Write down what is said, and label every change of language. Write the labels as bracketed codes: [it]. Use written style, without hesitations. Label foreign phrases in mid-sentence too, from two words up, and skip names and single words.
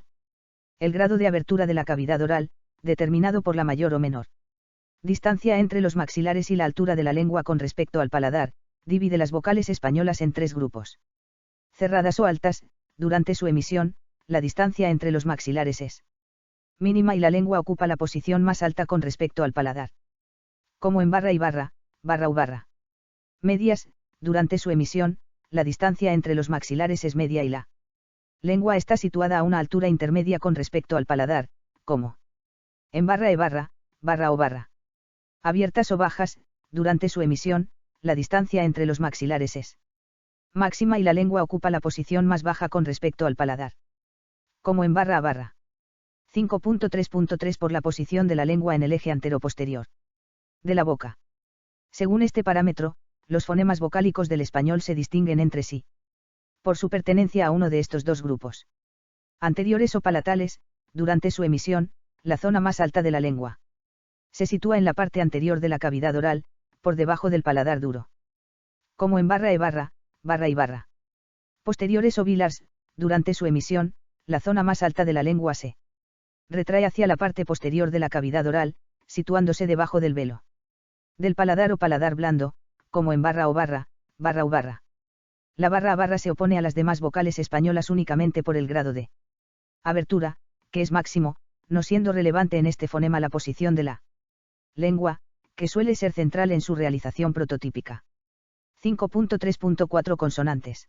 [es] El grado de abertura de la cavidad oral, determinado por la mayor o menor distancia entre los maxilares y la altura de la lengua con respecto al paladar, divide las vocales españolas en tres grupos. Cerradas o altas, durante su emisión, la distancia entre los maxilares es mínima y la lengua ocupa la posición más alta con respecto al paladar. Como en barra y barra, barra u barra. Medias, durante su emisión, la distancia entre los maxilares es media y la lengua está situada a una altura intermedia con respecto al paladar, como en barra e barra, barra o barra. Abiertas o bajas, durante su emisión, la distancia entre los maxilares es máxima y la lengua ocupa la posición más baja con respecto al paladar. Como en barra a barra. 5.3.3 Por la posición de la lengua en el eje anteroposterior de la boca. Según este parámetro, los fonemas vocálicos del español se distinguen entre sí por su pertenencia a uno de estos dos grupos. Anteriores o palatales, durante su emisión, la zona más alta de la lengua se sitúa en la parte anterior de la cavidad oral, por debajo del paladar duro. Como en barra e barra, barra y barra. Posteriores o bilars, durante su emisión, la zona más alta de la lengua se retrae hacia la parte posterior de la cavidad oral, situándose debajo del velo del paladar o paladar blando, como en barra o barra, barra u barra. La barra a barra se opone a las demás vocales españolas únicamente por el grado de abertura, que es máximo, no siendo relevante en este fonema la posición de la lengua, que suele ser central en su realización prototípica. 5.3.4 Consonantes.